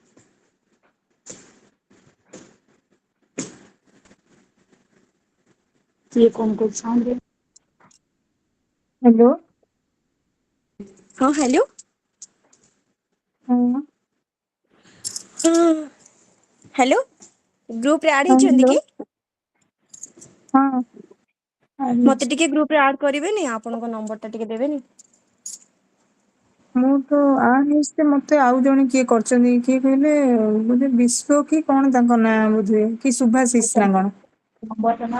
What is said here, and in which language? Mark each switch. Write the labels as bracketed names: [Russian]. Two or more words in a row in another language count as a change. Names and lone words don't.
[Hindi] ये कौन कौन साउंड है? हेलो हाँ हेलो हाँ [Odia] ହେଲୋ ଗ୍ରୁପ ରେ ଆଡ हाँ ହେଇଛନ୍ତି हेलो କି हाँ ମତେ ଟିକେ ଗ୍ରୁପ ରେ ଆଡ କରିବେନି ଆପଣଙ୍କ ନମ୍ବର ଟା ଟିକେ ଦେବେନି ମୁଁ ତ ହେଇଛି ମତେ ଆଉ ଜଣେ କିଏ କରିଛନ୍ତି କିଏ କହିଲେ ବୋଧେ ବିଶ୍ଵ କି କଣ ତାଙ୍କ ନାଁ ବୋଧେ କି ସୁଭାଶିଷ ନା କଣ